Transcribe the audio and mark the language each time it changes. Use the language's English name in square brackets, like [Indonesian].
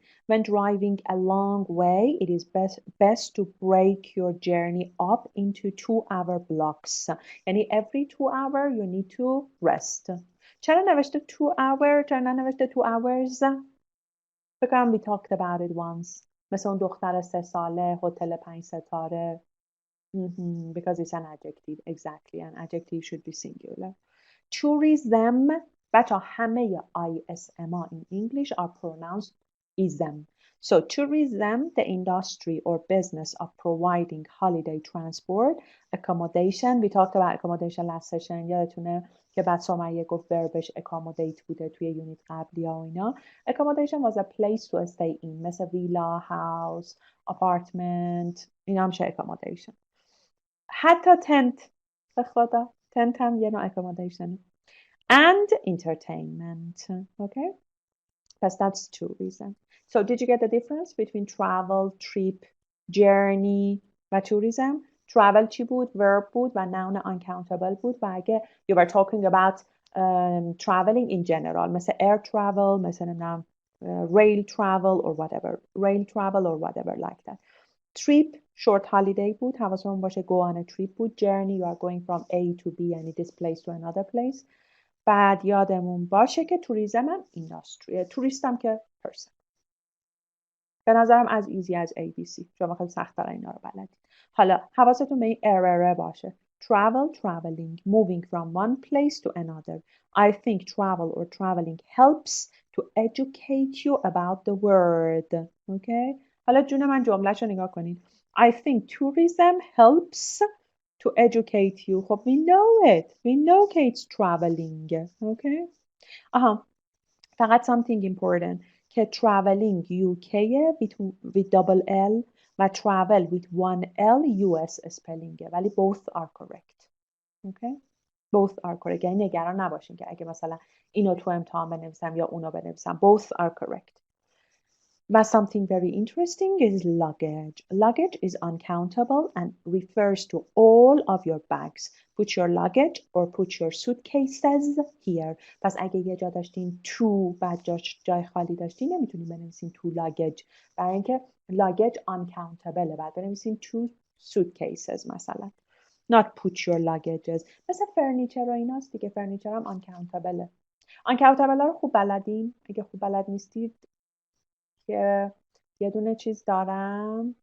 [English] When driving a long way, it is best to break your journey up into 2-hour blocks. Yani every 2 hours you need to rest. [Persian] چرا نوشته 2 hour؟ چرا ننوشته 2 hours؟ بکنم [English] we talked about it once. [Persian] مثل اون دختر 3 ساله هتل 5 ستاره. [English] Because it's an adjective. Exactly. An adjective should be singular. Tourism. [Persian] بچه [English] همه ISM in English are pronounced ism. So tourism, the industry or business of providing holiday transport, accommodation. We talked about accommodation last session. [Persian] یادتونه که بعد سمیه گفت verbش accommodate بوده توی یونیت قبلی ها و اینا. [English] Accommodation was a place to stay in. [Persian] مثل villa, house, apartment. اینا هم میشه accommodation. حتی تنت به خدا [English] tent [Persian] هم یه نوع [English] accommodation and entertainment. Okay, that's tourism. So did you get the difference between travel, trip, journey و tourism? [Persian] Travel چی بود؟ Verb بود و noun uncountable بود. و اگه [English] you were talking about traveling in general مثل air travel [Persian] مثل نمیدونم [English] rail travel or whatever like that. Trip short holiday بود. [Persian] حواسمون باشه [English] go on a trip بود. Journey you are going from A to B [Persian] یعنی [English] this place to another place. [Persian] بعد یادمون باشه که توریسم هم اینداستری، توریست هم که پرسن. به نظرم از ایزی از ABC. شما خیلی سخت‌تر اینا رو بلدید. حالا حواستون به این ارره باشه. [English] Travel, traveling, moving from one place to another. I think travel or traveling helps to educate you about the world. Okay? [Persian] حالا جون من جمله‌شو نگاه کنید. [English] I think tourism helps to educate you. خب we know it. We know که it's traveling. Okay? آها. [Persian] فقط [English] something important که traveling UK with double L و travel with one L US spelling ولی both are correct. Okay? Both are correct. [Persian] یعنی نگران نباشین که اگه مثلا اینو تو امتحان بنویسم یا اونو بنویسم. [English] Both are correct. But something very interesting is luggage. Luggage is uncountable and refers to all of your bags. Put your luggage or put your suitcases here. [Persian] پس اگه یه جا داشتین تو بعد جای خالی داشتین نمیتونین بنویسین تو luggage. برای اینکه luggage uncountable بعد بنویسین تو suitcases مثلا. [English] Not put your luggages. [Persian] مثل فرنیچر و ایناست دیگه. فرنیچر هم uncountable. uncountable رو خوب بلدین؟ اگه خوب بلد نیستید که یه دونه چیز دارم.